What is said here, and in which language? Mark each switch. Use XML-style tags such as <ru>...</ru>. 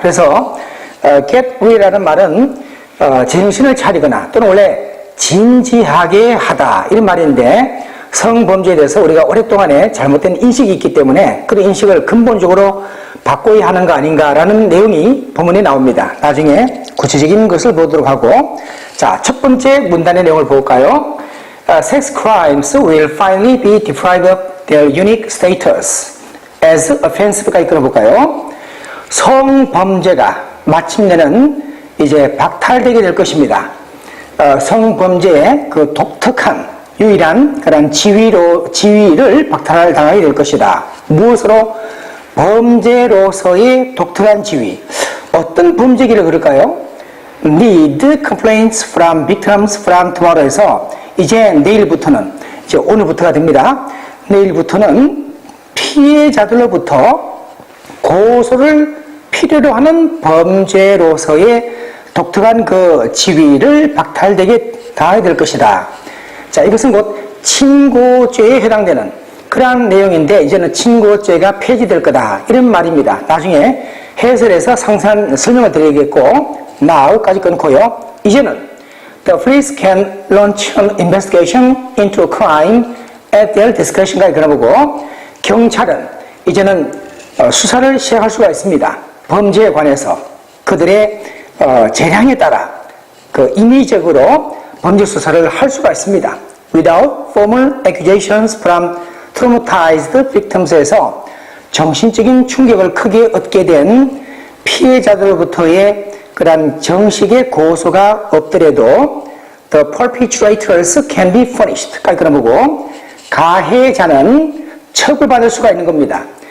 <ko>그래서 get real이라는 말은 제정신을 차리거나 또는 원래 진지하게 하다 이런 말인데, 성범죄에 대해서 우리가 오랫동안에 잘못된 인식이 있기 때문에 그런 인식을 근본적으로 바꿔야 하는 거 아닌가라는 내용이 본문에 나옵니다. 나중에 구체적인 것을 보도록 하고, 자, 첫 번째 문단의 내용을 볼까요?</ko> <en>Sex crimes will finally be deprived of their unique status as offensive</en> <ko>까지 끌어볼까요? 성범죄가 마침내는 이제 박탈되게 될 것입니다. 성범죄의 그 독특한 유일한 그런 지위를 박탈당하게 될 것이다. 무엇으로? 범죄로서의 독특한 지위. 어떤 범죄기를 그럴까요?</ko> <en>Need complaints from victims from tomorrow에서</en> <ko>이제 내일부터는, 이제 오늘부터가 됩니다. 내일부터는 피해자들로부터 고소를 필요로 하는 범죄로서의 독특한 그 지위를 박탈되게 당하게 될 것이다. 자, 이것은 곧 친고죄에 해당되는 그러한 내용인데, 이제는 친고죄가 폐지될 거다 이런 말입니다. 나중에 해설에서 상세한 설명을 드리겠고, now까지 끊고요. 이제는</ko> <en>the police can launch an investigation into a crime at their discretion</en> <ko>까지 걸어보고, 경찰은 이제는 수사를 시작할 수가 있습니다. 범죄에 관해서 그들의 재량에 따라 그 임의적으로 범죄 수사를 할 수가 있습니다.</ko> <en>Without formal accusations from traumatized victims</en> <ko>에서 정신적인 충격을 크게 얻게 된 피해자들로부터의 그런 정식의 고소가 없더라도</ko> <en>the perpetrators can be punished</en> <ko>까지 그러고, 가해자는 처벌받을 수가 있는 겁니다.</ko>